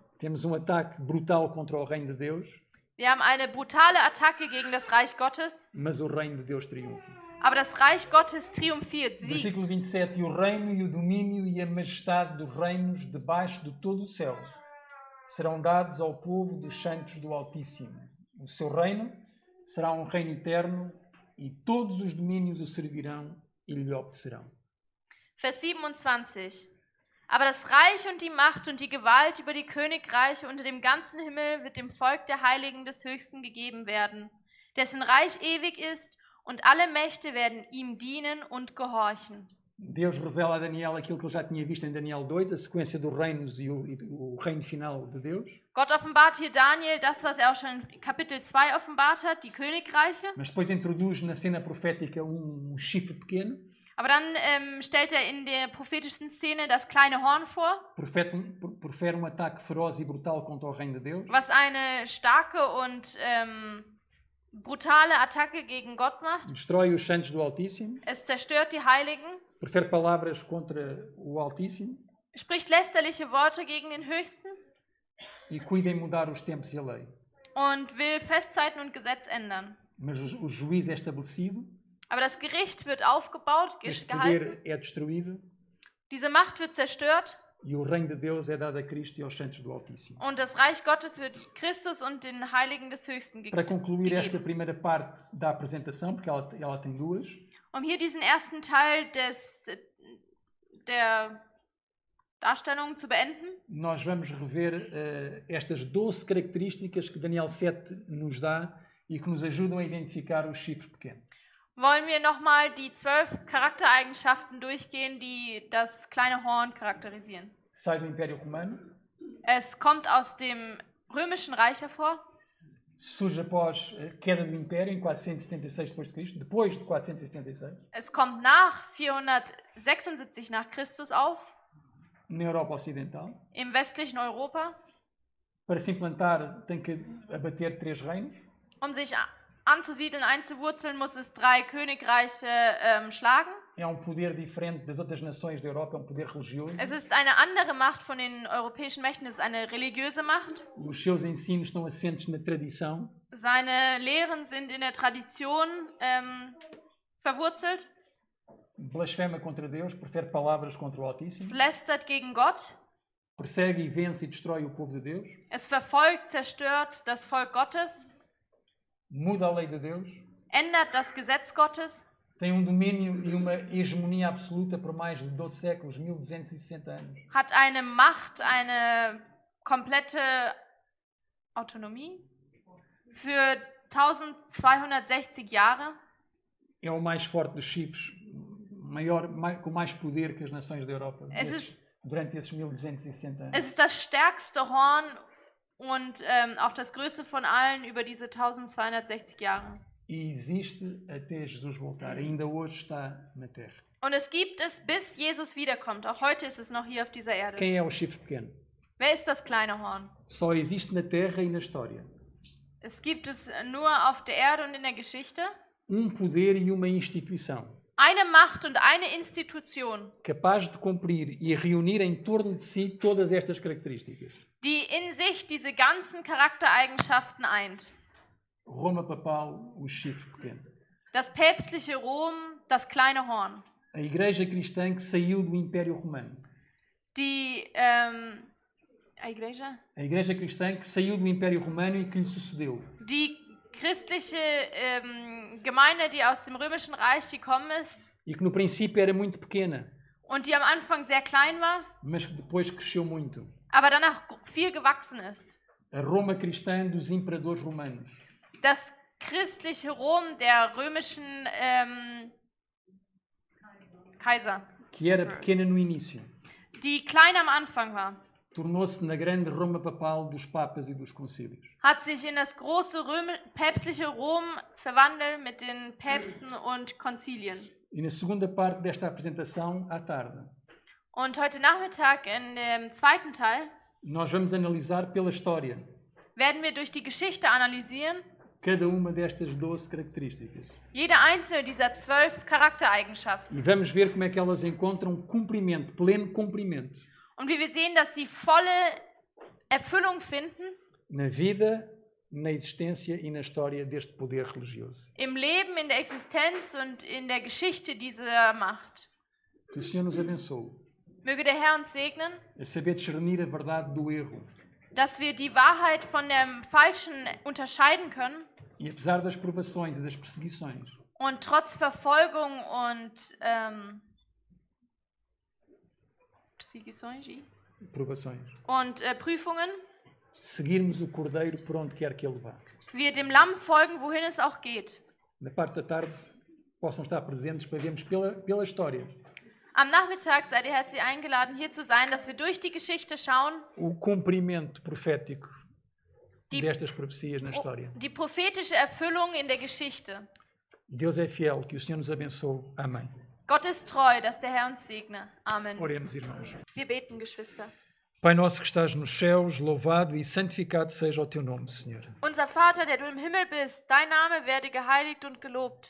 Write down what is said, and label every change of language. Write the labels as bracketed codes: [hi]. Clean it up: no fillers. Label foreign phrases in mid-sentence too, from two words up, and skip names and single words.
[pt] Temos ataque brutal contra o reino de Deus, [de] Wir haben eine brutale Attacke gegen das Reich Gottes, [pt] mas o reino de Deus triunfa. [de] aber das Reich Gottes triumphiert, [pt] Versículo [de] siegt. [pt] 27. E o reino e o domínio e a majestade dos reinos debaixo de todo o céu serão dados ao povo dos santos do Altíssimo. O seu reino será um reino eterno e todos os domínios o servirão e lhe obedecerão. [de] Vers 27. Aber das Reich und die Macht und die Gewalt über die Königreiche unter dem ganzen Himmel wird dem Volk der Heiligen des Höchsten gegeben werden, dessen Reich ewig ist, und alle Mächte werden ihm dienen und gehorchen. [pt] Deus revela a Daniel aquilo que ele já tinha visto em Daniel 2, a sequência dos reinos e o reino final de Deus. [de] Gott offenbart hier Daniel das, was er auch schon in Kapitel 2 offenbart hat, die Königreiche. [pt] Mas depois introduz na cena profética chifre pequeno. [de] Aber dann stellt er in der prophetischen Szene das kleine Horn vor, [pt] Profere ataque feroz e brutal contra o reino de Deus. [de] was eine starke und brutale Attacke gegen Gott macht. [pt] destrói os santos do Altíssimo, [de] Es zerstört die Heiligen, [pt] profere palavras contra o Altíssimo [de] spricht lästerliche Worte gegen den Höchsten [pt] e cuida em mudar os tempos e a lei. [de] und will Festzeiten und Gesetz ändern. [pt] Mas o juízo é estabelecido, [de] Aber das Gericht wird aufgebaut, [pt] este [de] gehalten. [pt] poder é destruído [de] Diese Macht wird zerstört [pt] e o reino de Deus é dado a Cristo e aos santos do Altíssimo. [de] und das Reich Gottes wird Christus und den Heiligen des Höchsten [pt] Para concluir esta [de] gegeben. [pt] primeira parte da apresentação, porque ela tem duas, [de] Um hier diesen ersten Teil der Darstellung zu beenden, [pt] nós vamos rever estas 12 características que Daniel 7 nos dá e que nos ajudam a identificar o chifre pequeno. [de] wollen wir nochmal die 12 Charaktereigenschaften durchgehen, die das kleine Horn charakterisieren. [pt] Sai do Império Romano, [de] Es kommt aus dem Römischen Reich hervor. [pt] surge após a queda do Império em 476 d.C., depois de 476, [de] Es kommt nach 476 nach Christus auf, [pt] na Europa Ocidental. [de] im westlichen Europa. [pt] Para se implantar, tem que abater 3 reinos. [de] Um sich anzusiedeln, einzuwurzeln, muss es 3 Königreiche schlagen. [pt] É poder diferente das outras nações da Europa, é poder religioso. [de] Es ist eine andere Macht von den europäischen Mächten, es ist eine religiöse Macht. [pt] Os seus ensinos estão assentes na tradição. [de] Seine Lehren sind in der Tradition verwurzelt. [pt] Blasfema contra Deus, profere palavras contra o [de] Es [pt] Altíssimo. [de] lästert gegen Gott. [pt] Persegue e vence e destrói o povo de Deus. [de] Es verfolgt, zerstört das Volk Gottes. [pt] Muda a lei de Deus. [de] Ändert das Gesetz Gottes. [pt] Tem domínio e uma hegemonia absoluta por mais de 12 séculos, 1260 anos. [de] Hat eine Macht, eine komplette Autonomie für 1260 Jahre. [pt] É o mais forte dos chifres, com mais poder que as nações da Europa durante esses 1260 anos. [de] Es ist das stärkste Horn und auch das größte von allen über diese 1260 Jahre. [pt] E existe até Jesus voltar. Ainda hoje está na Terra. [de] Und es gibt es, bis Jesus wiederkommt. Auch heute ist es noch hier auf dieser Erde. [pt] Quem é o chifre pequeno? [de] Wer ist das kleine Horn? [pt] Só existe na Terra e na história. [de] Es gibt es nur auf der Erde und in der Geschichte. [pt] Poder e uma instituição. [de] Eine Macht und eine Institution, [pt] capaz de cumprir e reunir em torno de si todas estas características. [de] die in sich diese ganzen Charaktereigenschaften eint. [pt] Roma papal, o chifre pequeno. [de] Das päpstliche Rom, das kleine Horn. [pt] A Igreja cristã que saiu do Império Romano. A Igreja cristã que saiu do Império Romano e que lhe sucedeu. [de] Die christliche Gemeinde, die aus dem Römischen Reich gekommen ist [pt] E que no princípio era muito pequena, [de] und die am Anfang sehr klein war, [pt] mas que depois cresceu muito. [de] aber danach viel gewachsen ist. [pt] A Roma cristã dos imperadores romanos. [de] Das christliche Rom der römischen Kaiser, [pt] Que era pequena no início. [de] die klein am Anfang war, [pt] Tornou-se na grande Roma papal dos papas e dos concílios. [de] hat sich in das große päpstliche Rom verwandelt mit den Päpsten und Konzilien. [pt] E na segunda parte desta apresentação, à tarde, [de] Und heute Nachmittag in dem zweiten Teil [pt] nós vamos analisar pela história [de] werden wir durch die Geschichte analysieren, [pt] cada uma destas 12 características. [de] jede einzelne dieser 12 Charaktereigenschaften. [pt] E vamos ver como é que elas encontram cumprimento, pleno cumprimento, [de] Und wie wir sehen, dass sie volle Erfüllung finden [pt] na vida, na existência e na história deste poder religioso. [de] im Leben, in der Existenz und in der Geschichte dieser Macht. [pt] Que o Senhor nos abençoe [de] Möge der Herr uns segnen, [pt] a saber discernir a verdade do erro [de] dass wir die Wahrheit von dem Falschen unterscheiden können [pt] e, apesar das provações e das perseguições, [de] und trotz Verfolgung und Prüfungen [pt] seguirmos o Cordeiro por onde quer que ele vá. [de] wir dem Lamm folgen, wohin es auch geht. [pt] Na parte da tarde possam estar presentes para vermos pela história [de] Am Nachmittag seid ihr herzlich eingeladen, hier zu sein, dass wir durch die Geschichte schauen, [pt] o cumprimento profético destas profecias na história. [de] die prophetische Erfüllung in der Geschichte. [pt] Deus é fiel, que o Senhor nos abençoe. Amém. [de] Gott ist treu, dass der Herr uns segne. Amen. [pt] Oremos, irmãos. [de] Wir beten, Geschwister. [pt] Pai nosso que estás nos céus, louvado e santificado seja o teu nome, Senhor. [de] Unser Vater, der du im Himmel bist, dein Name werde geheiligt und gelobt.